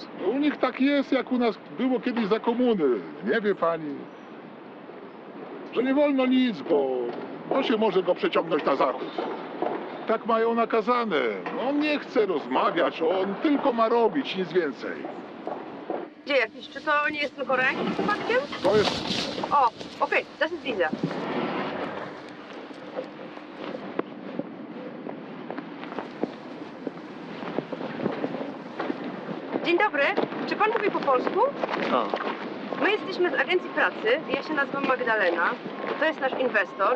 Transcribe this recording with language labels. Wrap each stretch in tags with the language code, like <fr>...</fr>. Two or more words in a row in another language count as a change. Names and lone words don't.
<pl>U nich tak jest, jak u nas było kiedyś za komuny. Nie wie pani, że nie wolno nic, bo się może go przeciągnąć na zachód. Tak mają nakazane. On nie chce rozmawiać, on tylko ma robić, nic więcej. Gdzie jakiś? Czy to nie jest ten Koreański przypadkiem? To jest... O, okej,</pl> <de>das ist dieser.</de> <pl>Dzień dobry, czy pan mówi po polsku? Tak. My jesteśmy z Agencji Pracy, ja się nazywam Magdalena, to jest nasz inwestor.</pl>